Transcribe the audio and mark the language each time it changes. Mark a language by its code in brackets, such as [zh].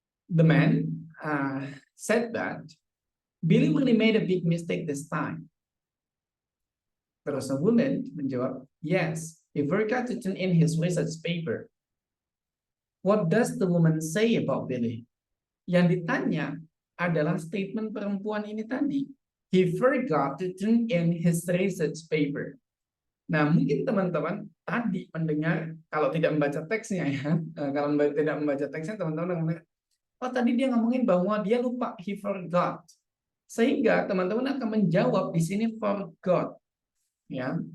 [en] The man said that Billy really made a big mistake this time. [id] Terus [en] the woman [id] menjawab, [en] yes, he forgot to turn in his research paper. What does the woman say about Billy? [id] Yang ditanya adalah statement perempuan ini tadi. [en] He forgot to turn in his research paper. [id] Nah, mungkin teman-teman tadi mendengar, kalau tidak membaca teksnya ya, kalau tidak membaca teksnya teman-teman mendengar, oh tadi dia ngomongin bahwa dia lupa, [en] he forgot. [id] Sehingga teman-teman akan menjawab di sini forgot, ya.